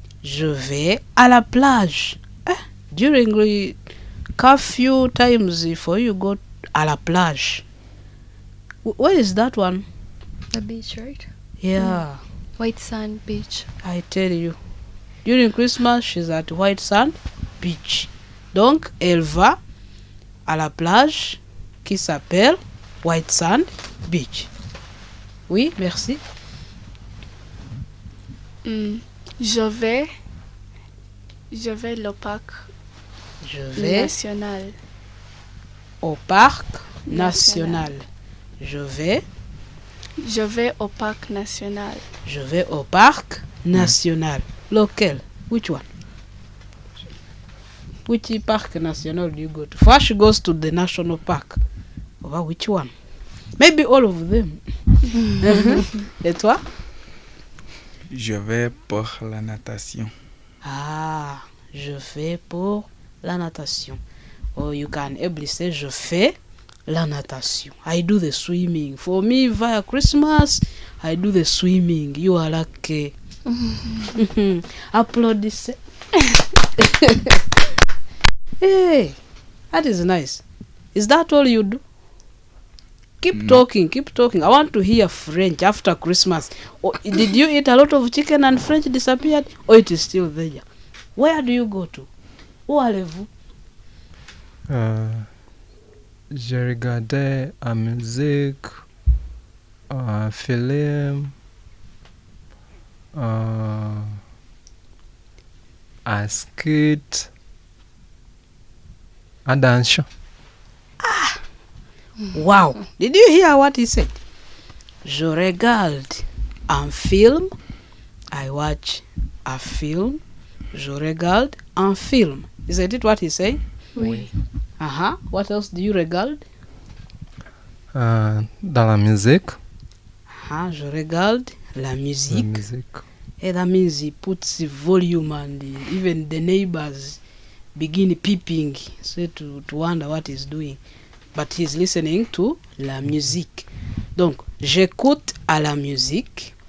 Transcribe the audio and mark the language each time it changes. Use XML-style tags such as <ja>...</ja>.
<fr>Je vais à la plage.</fr> <en>During the curfew times, for you go</en> <fr>à la plage.</fr> <en>Where is that one? The beach, right? Yeah. White Sand Beach. I tell you. During Christmas, she's at White Sand Beach.</en> <fr>Donc, elle va à la plage qui s'appelle White Sand Beach. Oui, merci. Je vais au parc national. Au parc national. Je vais au parc national. Je vais au parc national. Lequel?</fr> <en>Which one? Which park national do you go to? First she goes to the national park. Which one? Maybe all of them.</en> <fr>Et toi? Je vais pour la natation. Je vais pour la natation.</fr> <en>Or you can ably say</en> <fr>je fais la natation.</fr> <en>I do the swimming. For me, via Christmas, I do the swimming. You are lucky.</en> <fr>Applaudissez.</fr> <en>Hey, that is nice. Is that all you do? Keep talking. I want to hear French after Christmas. Did you eat a lot of chicken and French disappeared? Or it is still there? Where do you go to?</en> <fr>Où allez-vous? J'ai regardé la musique, un film, un skit, un danse.</fr> <en>Wow. Did you hear what he said?</en> <fr>Je regarde un film.</fr> <en>I watch a film.</en> <fr>Je regarde un film.</fr> <en>Isn't it what he said?</en> <fr>Oui.</fr> <en>What else do you regard?</en> <fr>Dans la musique. Je regarde la musique.</fr> <en>That means he puts the volume and even the neighbors begin peeping, so to wonder what he's doing. But he's listening to la musique.</en> <fr>Donc, j'écoute à la musique.</fr>